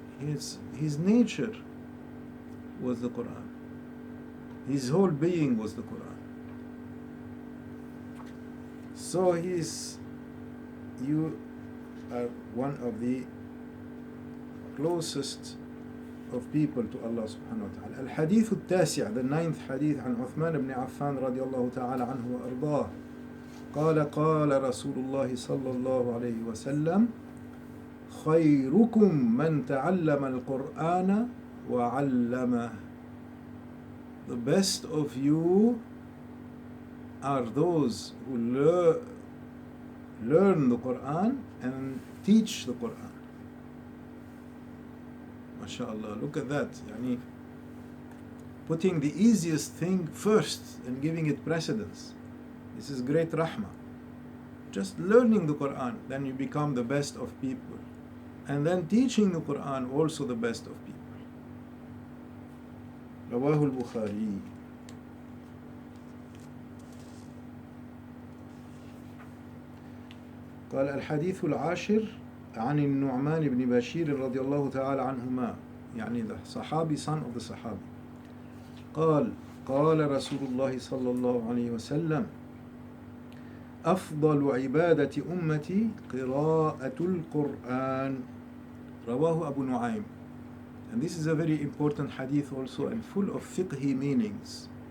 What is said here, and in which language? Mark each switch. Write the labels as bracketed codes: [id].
[en] His nature was the Qur'an. His whole being was the Qur'an. So you are one of the closest of people to Allah subhanahu wa ta'ala. [ar] Al-Hadith al-Tasi', [en] the 9th hadith, [ar] عن عثمان بن عفان رضي الله تعالى عنه وأرضاه قال قال رسول الله صلى الله عليه وسلم خيركم من تعلم القرآن وعلمه. [en] The best of you are those who learn the Qur'an and teach the Qur'an. MashaAllah, look at that. Yani, putting the easiest thing first and giving it precedence. This is great rahmah. Just learning the Qur'an, then you become the best of people. And then teaching the Qur'an, also the best of people. [ar] رواه البخاري. قال الحديث العاشر عن النعمان بن بشير رضي الله تعالى عنهما, يعني [en] the Sahabi, son of the Sahabi. [ar] قال قال رسول الله صلى الله عليه وسلم أفضل عبادة أمتي قراءة القرآن. رواه أبو نعيم. [en] And this is a very important hadith also and full of fiqhi meanings.